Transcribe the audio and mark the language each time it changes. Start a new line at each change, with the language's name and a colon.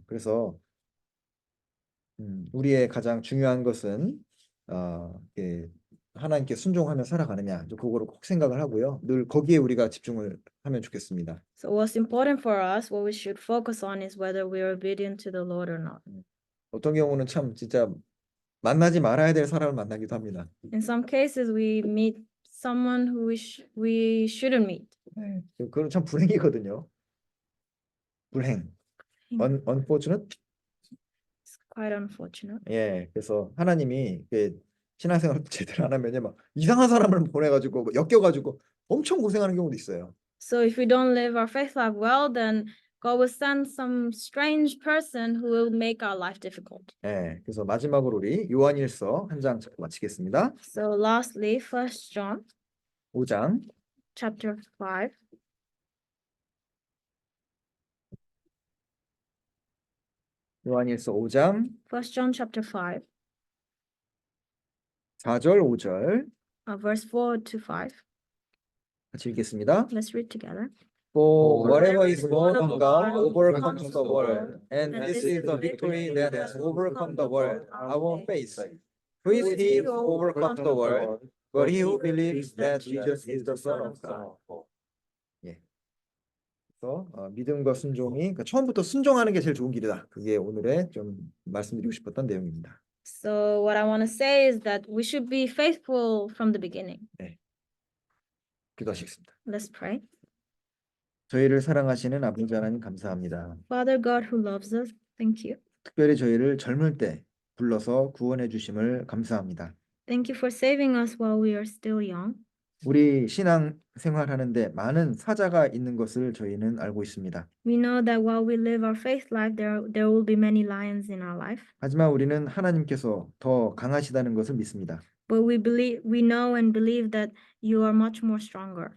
Korean: 그래서 우리의 가장 중요한 것은 예, 하나님께 순종하며 살아가느냐, 그거를 꼭 생각을 하고요. 늘 거기에 우리가 집중을 하면 좋겠습니다.
English: So what's important for us, what we should focus on is whether we are obedient to the Lord or not.
Korean: 어떤 경우는 참 진짜 만나지 말아야 될 사람을 만나기도 합니다.
English: In some cases, we meet someone who we shouldn't meet.
Korean: 그건 참 불행이거든요. 불행.
English: unfortunate. It's quite unfortunate.
Korean: 예, 그래서 하나님이 신앙생활 제대로 안 하면 막 이상한 사람을 보내가지고 엮여가지고 엄청 고생하는 경우도 있어요.
English: So if we don't live our faith life well, then God will send some strange person who will make our life difficult.
Korean: 예, 그래서 마지막으로 우리 요한일서 한 장 마치겠습니다.
English: So lastly, 1 John
Korean: 5장
English: chapter 5.
Korean: 요한일서 5장
English: 1 John chapter 5,
Korean: 4절 5절
English: verse 4 to 5.
Korean: 같이 읽겠습니다.
English: Let's read together. For whatever is born of God overcomes the world, and this is the victory that has overcome the world, our faith. Who is he who overcomes the world, but he who believes that Jesus is the Son of God. 예.
Korean: 믿음과 순종이 그러니까 처음부터 순종하는 게 제일 좋은 길이다. 그게 오늘의 좀 말씀드리고 싶었던 내용입니다.
English: So what I want to say is that we should be faithful from the beginning.
Korean: 기도하시겠습니다.
English: Let's pray.
Korean: 저희를 사랑하시는 아버지 하나님 감사합니다.
English: Father God who loves us, thank you.
Korean: 특별히 저희를 젊을 때 불러서 구원해 주심을 감사합니다.
English: Thank you for saving us while we are still young.
Korean: 우리 신앙 생활하는데 많은 사자가 있는 것을 저희는 알고 있습니다.
English: We know that while we live our faith life, there will be many lions in our life.
Korean: 하지만 우리는 하나님께서 더 강하시다는 것을 믿습니다.
English: But we know and believe that you are much more stronger.